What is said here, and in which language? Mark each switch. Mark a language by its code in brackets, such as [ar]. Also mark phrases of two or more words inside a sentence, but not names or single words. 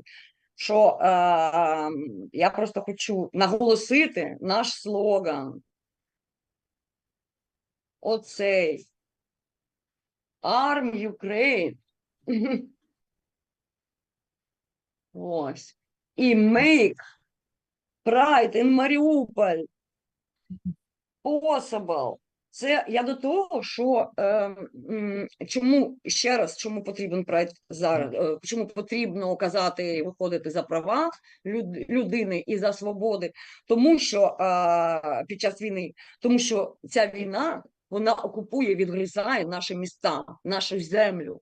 [uk] Що я просто хочу наголосити наш слоган. Оцей [en] Arm Ukraine. [uk] Ось. [en] І make Pride in Mariupol possible. [uk] Це я до того, що чому потрібен Pride зараз, чому потрібно казати, виходити за права людини і за свободи, тому що під час війни, тому що ця війна, вона окупує, відгризає наші міста, нашу землю.